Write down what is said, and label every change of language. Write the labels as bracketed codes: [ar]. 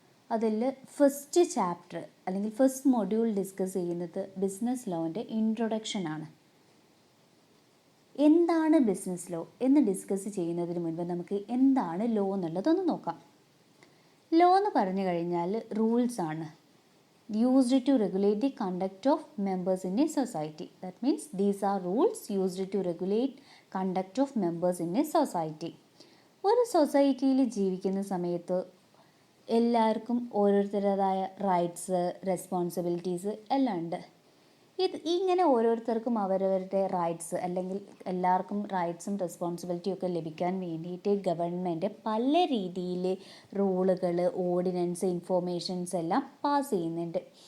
[ml] അതിൽ first chapter അല്ലെങ്കിൽ first module discuss ചെയ്യുന്നത് ബിസിനസ് ലോൻ്റെ ഇൻട്രൊഡക്ഷനാണ്. എന്താണ് ബിസിനസ് ലോ എന്ന് ഡിസ്കസ് ചെയ്യുന്നതിന് മുൻപ് നമുക്ക് എന്താണ് ലോ എന്നുള്ളതൊന്ന് നോക്കാം. ലോ എന്ന് പറഞ്ഞു കഴിഞ്ഞാൽ റൂൾസ് ആണ്. [en] Used to regulate the conduct of members in a society. That means these are rules used to regulate conduct of members in a society. [ml] ഒരു സൊസൈറ്റിയിൽ ജീവിക്കുന്ന സമയത്ത് എല്ലാവർക്കും ഓരോരുത്തരുടേതായ റൈറ്റ്സ്, റെസ്പോൺസിബിലിറ്റീസ് എല്ലാം ഉണ്ട്. ഇങ്ങനെ ഓരോരുത്തർക്കും അവരവരുടെ റൈറ്റ്സ് അല്ലെങ്കിൽ എല്ലാവർക്കും റൈറ്റ്സും റെസ്പോൺസിബിലിറ്റിയും ഒക്കെ ലഭിക്കാൻ വേണ്ടിയിട്ട് ഗവൺമെൻറ് പല രീതിയിൽ റൂളുകൾ, ഓർഡിനൻസ്, ഇൻഫോർമേഷൻസ് എല്ലാം പാസ് ചെയ്യുന്നുണ്ട്.